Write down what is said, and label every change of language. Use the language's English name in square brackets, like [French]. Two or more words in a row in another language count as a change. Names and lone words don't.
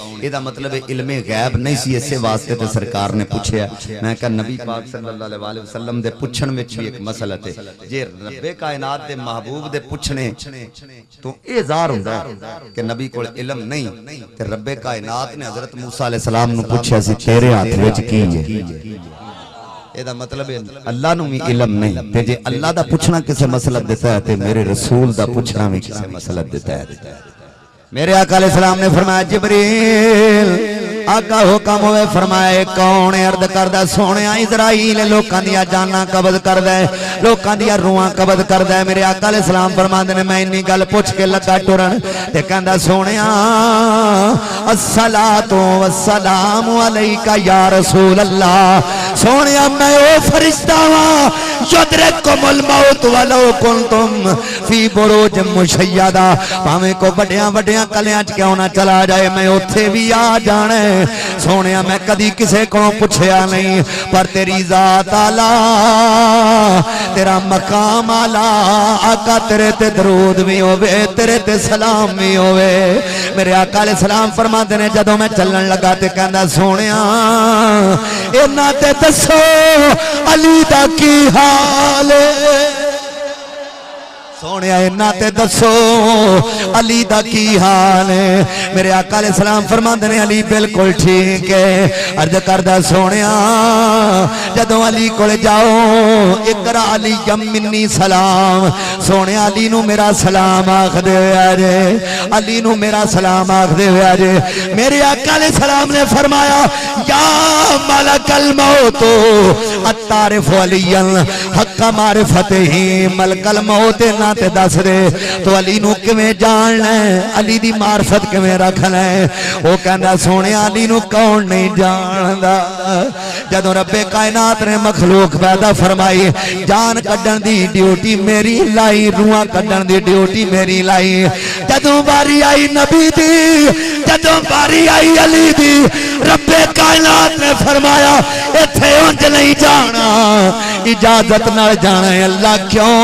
[Punjabi] اے دا مطلب ہے علم غیب نہیں سی, اسے واسطے تے سرکار نے پوچھیا. میں کہا نبی پاک صلی اللہ علیہ وسلم دے پوچھن وچ بھی ایک مسئلہ تے جے رب کائنات دے محبوب دے پوچھنے تو اے ظاہر ہوندا کہ نبی کول علم نہیں تے رب کائنات نے حضرت موسیٰ علیہ السلام نو پوچھیا سی تیرے ہاتھ وچ کی ہے؟ اے دا مطلب ہے اللہ نو بھی علم نہیں تے جے اللہ دا پوچھنا کسے مسئلہ دیتا ہے تے میرے رسول دا پوچھنا بھی کسے مسئلہ دیتا ہے. میرے آقا علیہ السلام نے فرمایا جبریل آقا حکم ہوئے, فرمایا کون عرض کردہ سونیا اسرائیل لوکاں دیا جانا قبض کردہ ہے, لوکاں دیا روحاں قبض کردہ ہے. میرے آقا علیہ السلام فرماندے نے میں انی گل پوچھ کے لگا ٹرن تے کہندا سونیا [Arabic] الصلاۃ والسلام علیکہ یا رسول اللہ. [Punjabi] سونیا میں او فرشتہ ہاں [Arabic] یدرککم الموت ولو کنتم فی بروج مشیدہ, [Punjabi] پاویں کو بڑیاں بڑیاں کلیاں چ کیوں نہ چلا جائے میں اوتھے بھی آ جانا. سونیا میں کدی کسے کو پوچھیا نہیں, پر تیری ذات آلہ تیرا مقام آلہ, آقا تیرے تے درود بھی ہوئے تیرے تے سلام بھی ہوئے. میرے آقا علیہ السلام فرماتے نے جدوں میں چلن لگا تے کہندا سونیا اینا تے دسو علی دا کی حال ہے؟ سونیا اینا تے دسو علی دا کی حال ہے؟ میرے آقا علیہ السلام فرماندے نے علی بالکل ٹھیک ہے. عرض کردہ سونیا جدوں علی کول جاؤ [Arabic] اقرا علی منی سلام, [Punjabi] سونیا علی نو میرا سلام آکھ دے جے, علی نو میرا سلام آکھ دے جے. میرے آقا علیہ السلام نے فرمایا [Arabic] یا ملک الموت اتعرف علی حق معرفتہ, [Punjabi] ملک الموت نہ تے دس دے تو علی نو کیویں جاننا ہے, علی دی معرفت کیویں رکھنا ہے؟ او کہندا سونیا علی نو کون نہیں جاندا. جدوں رب کائنات نے مخلوق پیدا فرمائی جان کڈن دی ڈیوٹی میری لائی, روحاں کڈن دی ڈیوٹی میری لائی. جدوں باری آئی نبی دی, جدوں باری آئی علی دی, رب کائنات نے فرمایا ایتھے اونج نہیں جانا, اجازت نال جانا ہے. اللہ کیوں؟